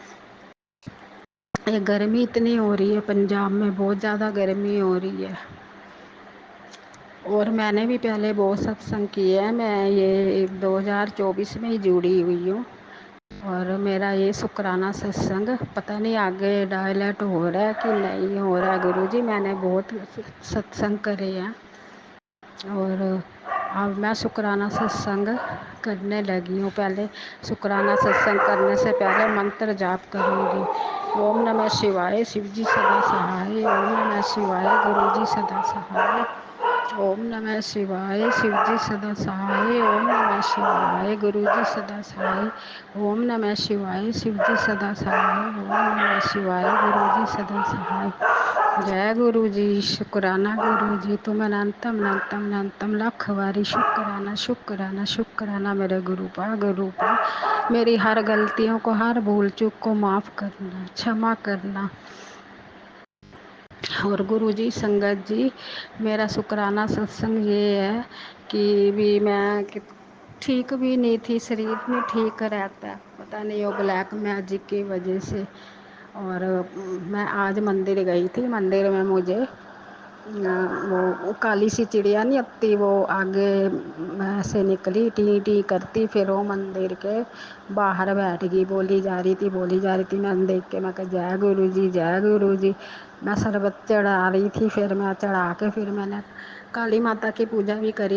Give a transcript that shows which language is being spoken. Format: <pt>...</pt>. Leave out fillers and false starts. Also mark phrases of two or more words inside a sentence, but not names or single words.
<hi>यह गर्मी इतनी हो रही है पंजाब में, बहुत ज़्यादा गर्मी हो रही है, और मैंने भी पहले बहुत सत्संग किए हैं, मैं यह 2024 में ही जुड़ी हुई हूँ, और मेरा यह शुकराना सत्संग पता नहीं आगे डाइलेट हो रहा है कि नहीं हो रहा है गुरु जी, मैंने बहुत सत्संग करे हैं, और अब मैं शुकराना सत्संग करने लगी हूँ. पहले शुकराना सत्संग करने से पहले मंत्र जाप करूँगी,</hi> <sa>ॐ नमः शिवाय,</sa> <hi>शिव जी सदा सहाय,</hi> <sa>ॐ नमः शिवाय,</sa> <hi>गुरु जी सदा सहाय,</hi> <sa>ॐ नमः शिवाय,</sa> <hi>शिव जी सदा सहाय,</hi> <sa>ॐ नमः शिवाय,</sa> <hi>गुरु जी सदा सहाय,</hi> <sa>ॐ नमः शिवाय,</sa> <hi>शिव जी सदा सहाय,</hi> <sa>ॐ नमः शिवाय,</sa> <hi>गुरु जी सदा सहाय, جے गुरु जी सदा सहाय, जय गुरु जी, शुकराना गुरु जी, तुम अनंतम अनंतम अनंतम लाख वारी शुकराना शुकराना शुकराना मेरे गुरु पा, मेरी हर गलतियों को, हर भूल चूक को माफ़ करना, क्षमा करना. और गुरु जी संगत जी, मेरा शुकराना सत्संग यह है कि भी मैं ठीक भी नहीं थी, शरीर नहीं ठीक रहता, पता नहीं वह</hi> <en>black magic</en> <hi>की वजह से, और मैं आज मंदिर गई थी, मंदिर में मुझे वो काली सी चिड़िया नहीं आती, वो आगे से निकली, टी टी करती, फिर वो मंदिर के बाहर बैठ गई, बोली जा रही थी, बोली जा रही थी। मैंने देख के मैं कहा जय गुरु जी, जय गुरु जी। मैं शरबत चढ़ा रही थी, फिर मैं चढ़ा के फिर मैंने काली माता की पूजा भी करी।</hi>